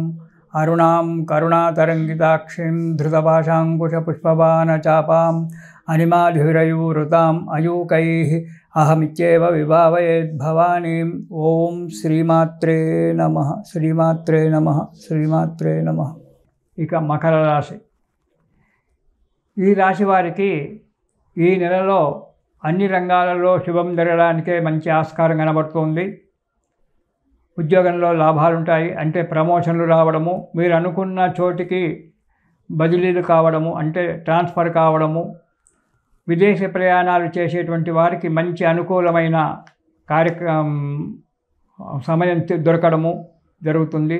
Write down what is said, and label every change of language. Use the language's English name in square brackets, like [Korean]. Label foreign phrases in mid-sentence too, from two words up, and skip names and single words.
[Sanskrit] अरुणां करुणातरङ्गिताक्षीं धृतपाशाङ्कुशपुष्पबाणचापाम् अनिमाधिरयूरुताम् अयूकैः अहमित्येव विभावयेद्भवानीम्। ओं श्रीमात्रे नमः। श्रीमात्रे नमः। श्रीमात्रे नमः। [Telugu] ఇక మకర రాశి। ఈ రాశి వారికి ఈ నెలలో అన్ని రంగాలలో శుభం జరగడానికే మంచి ఆస్కారం కనబడుతుంది. ఉద్యోగంలో లాభాలు ఉంటాయి, అంటే ప్రమోషన్లు రావడము, మీరు అనుకున్న చోటికి బదిలీలు కావడము, అంటే ట్రాన్స్ఫర్ కావడము, విదేశీ ప్రయాణాలు చేసేటువంటి వారికి మంచి అనుకూలమైన సమయం దొరకడము జరుగుతుంది.